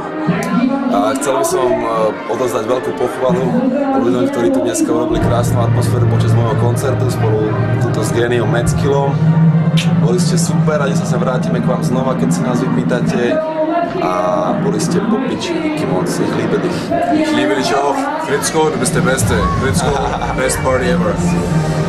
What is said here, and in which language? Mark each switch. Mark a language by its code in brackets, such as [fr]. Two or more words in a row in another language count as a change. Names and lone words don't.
[sk] a chcel by som odozdať veľkú pochvalu ľuďom, ktorí tu dneska urobili krásnu atmosféru počas môjho koncertu spolu tuto s Géniom Metzkilom. Boli ste super, radi sa vrátime k vám znova, keď si nás vypýtate a boli ste po piči, [cs] díky moc, [de] ich liebe dich. Ich liebe dich auch. Fritzko, du bist der Beste. Fritzko, [en] best party ever.